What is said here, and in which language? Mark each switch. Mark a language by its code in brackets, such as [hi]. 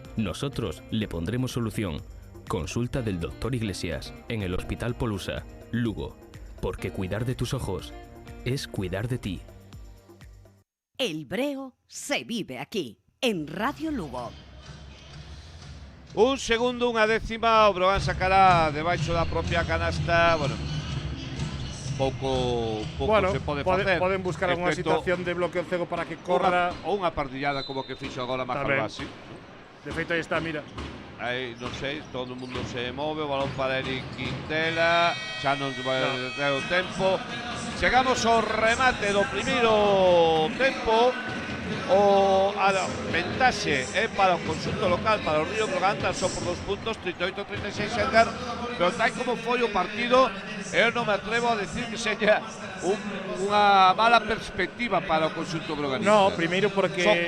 [es] Nosotros le pondremos solución. Consulta del Dr. Iglesias en el Hospital Polusa, Lugo. Porque cuidar de tus ojos es cuidar de ti. El Breo se vive aquí, en Radio Lugo. [gl] Un segundo, unha décima, o Brogan sacará debaixo da propia canasta, bueno, pouco bueno, se pode facer. Poden buscar algunha situación de bloqueo cego para que corra. Ou unha partillada como que fixo agora Majalbasi. De feito, aí está, mira. Aí, non sei, todo o mundo se move, o balón para Eric Quintela, xa non vai ter o tempo. Chegamos ao remate do primeiro tempo. A ventaxe é para o conxunto local, para o Río Brogan, só por 2 puntos, 38-36 Edgar, pero tal como foi o partido, eu non me atrevo a decir que seña unha mala perspectiva para o conxunto broganista. No, primeiro porque